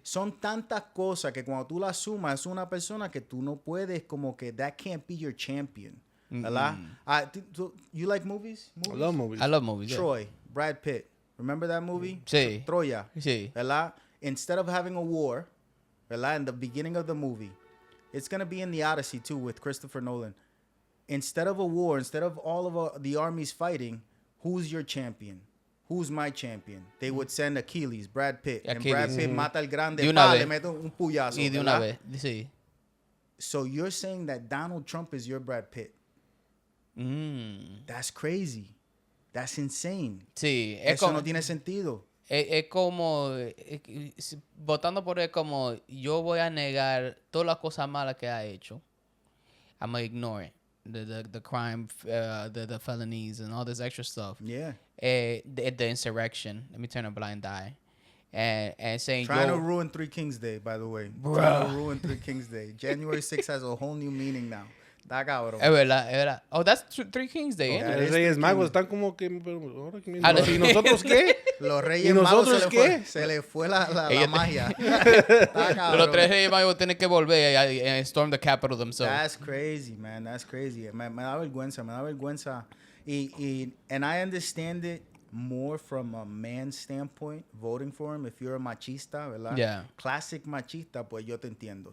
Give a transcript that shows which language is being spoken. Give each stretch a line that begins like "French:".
Spanish: Son tantas cosas que cuando tú las sumas es una persona que tú no puedes, como que that can't be your champion.
English: ¿Verdad? You like movies? I love movies. I love movies. Troy, Brad Pitt. Remember that movie?
Spanish: Sí. Troya. Sí. ¿Verdad?
English: Instead of having a war, ¿verdad? In the beginning of the movie, it's going to be in the Odyssey too with Christopher Nolan. Instead of a war, instead of all of the armies fighting, who's your champion? Who's my champion? They would send Achilles, Brad Pitt.
Spanish: And Brad Pitt mata al grande, le mete un puyazo. Y de una vez, sí.
English: So you're saying that Donald Trump is your Brad Pitt? That's crazy. That's insane.
Spanish: Sí. Eso no tiene sentido. Es como, votando por él, como yo voy a negar todas las cosas malas que ha hecho.
English: I'm going to ignore it. The crime, the felonies, and all this extra stuff. Yeah. The insurrection. Let me turn a blind eye. And saying, Trying to ruin Three Kings Day, by the way. Bruh. Trying to ruin Three Kings Day. January 6th has a whole new meaning now.
Spanish: Está cabrón. Es verdad.
English: Oh, that's Three Kings Day. Yeah,
Spanish: Los Reyes Magos están como que... ¿Y nosotros qué? Los Reyes Magos se le fue la magia. Está cabrón. Los 3 Reyes Magos tienen que volver and storm the capital themselves.
English: That's crazy, man. That's crazy. Me da vergüenza. And I understand it more from a man's standpoint, voting for him. If you're a machista, ¿verdad? Yeah.
Spanish: Classic machista, pues yo te entiendo.